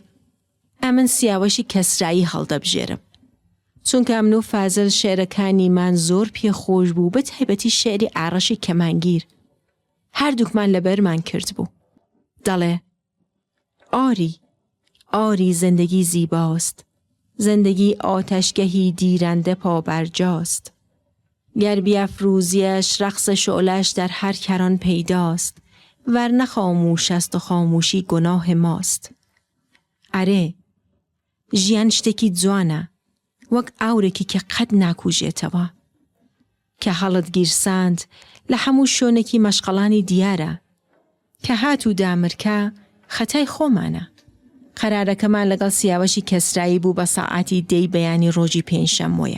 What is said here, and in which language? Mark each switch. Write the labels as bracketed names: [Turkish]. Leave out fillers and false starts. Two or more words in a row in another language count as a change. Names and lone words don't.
[Central Kurdish] ئەمن سیاوەشی کەسرایی هەڵدەبژێرم. چونکە ئەمن و فازل شێرەکانیمان زۆر پێخۆش بوو، بە تایبەتی شێری ئاڕەشی کەمانگیر. هەردووکمان لەبەرمان کرد بوو. [Persian] دەڵێ ئاری زندگی زیباست، زندگی آتشگهی دیرنده پابرجاست. گر بیفروزیش رقص شعله‌اش در هر کران پیداست، ورنه خاموش است و خاموشی گناه ماست. [Central Kurdish] ئەرێ ژیان شتێکی جوانە، وەک ئاورێکی کە قەت ناکوژێتەوە، کە هەڵت گیرساند لە هەموو شوێنێکی مەشقەڵانی دیارە، کە هات و دامرکە خەتای خۆمانە. قەرارەکەمان لەگەڵ سیاوەشی کەسرایی بوو بە ساعاتی 10 بەیانی ڕۆژی پێنجشەممەیە.